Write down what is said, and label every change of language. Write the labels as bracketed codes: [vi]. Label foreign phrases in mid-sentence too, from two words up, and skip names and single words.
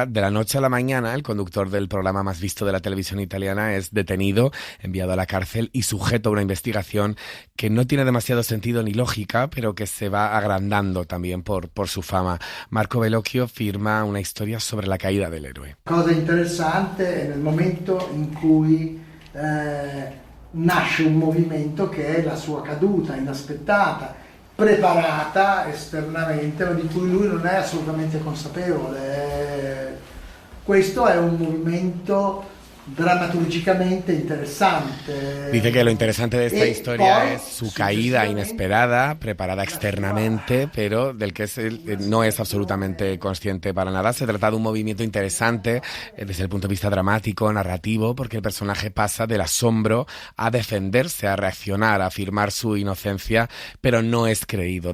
[es] De la noche a la mañana, el conductor del programa más visto de la televisión italiana es detenido, enviado a la cárcel y sujeto a una investigación que no tiene demasiado sentido ni lógica, pero que se va agrandando también por su fama. Marco Bellocchio firma una historia sobre la caída del héroe. [it] Cosa interessante è nel momento in cui nasce un movimento che è la sua caduta inaspettata, preparata esternamente, ma di cui lui non è assolutamente consapevole. Questo è un movimento dramaturgicamente interesante. [es] Dice que lo interesante de esta historia es su caída inesperada, preparada externamente, pero del que no es absolutamente consciente para nada. Se trata de un movimiento interesante desde el punto de vista dramático, narrativo, porque el personaje pasa del asombro a defenderse, a reaccionar, a afirmar su inocencia, pero no es creído.